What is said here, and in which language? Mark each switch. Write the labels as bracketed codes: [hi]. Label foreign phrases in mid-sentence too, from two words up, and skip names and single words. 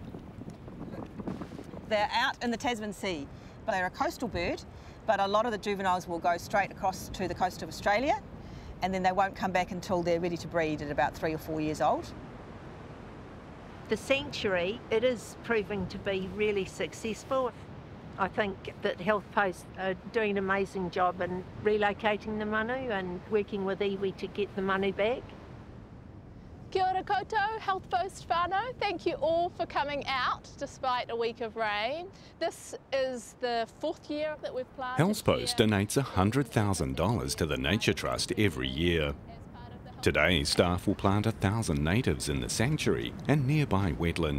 [en] They're out in the Tasman Sea, but they're a coastal bird, but a lot of the juveniles will go straight across to the coast of Australia, and then they won't come back until they're ready to breed at about 3 or 4 years old. The sanctuary, it is proving to be really successful. I think that Health Post are doing an amazing job in relocating the manu and working with iwi to get the manu back. [mi] Kia ora koutou, Health Post whānau. [en] Thank you all for coming out despite a week of rain. This is the 4th year that we've planted. Health Post donates $100,000 to the Nature Trust every year. Today, staff will plant 1,000 natives in the sanctuary and nearby wetland.